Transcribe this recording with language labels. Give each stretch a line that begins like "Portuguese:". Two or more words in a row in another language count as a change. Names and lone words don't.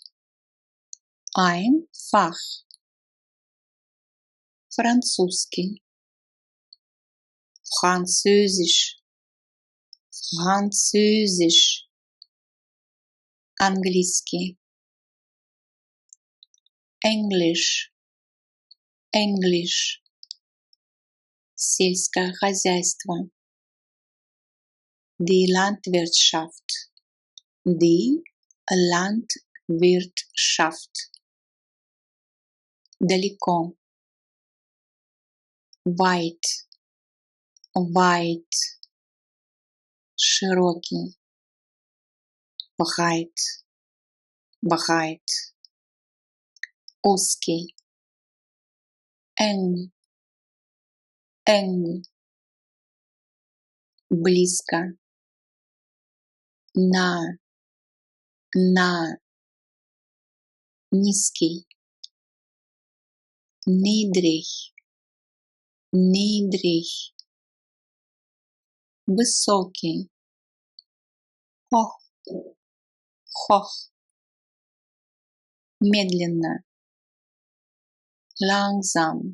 German: Einfach. Французский. Französisch. Französisch. Английский. Englisch. Englisch.
Russian: Сельское хозяйство.
German: Die Landwirtschaft. Die Landwirtschaft. Далеко. Weit. Weit. Широкий. Breit. Breit. Узкий. Eng. Eng. Близко. Nah. Nah.
Russian: Низкий.
German: Niedrig. Niedrig. Высокий. Hoch. Hoch. Медленно. Langsam.